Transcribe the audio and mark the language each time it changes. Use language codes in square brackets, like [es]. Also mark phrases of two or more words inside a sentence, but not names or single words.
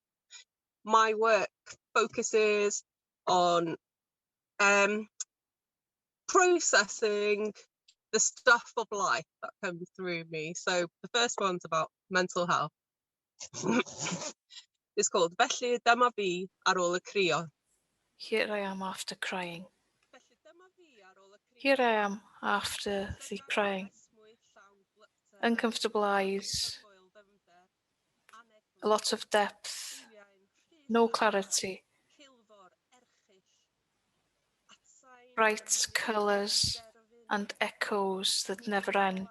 [en] My work focuses on processing the stuff of life that comes through me. So the first one's about mental health. It's called Felly dyma fi ar ôl y crio. Here I am after crying. Here I am after the crying. Uncomfortable eyes, a lot of depth, no clarity, bright colours and echoes that never end.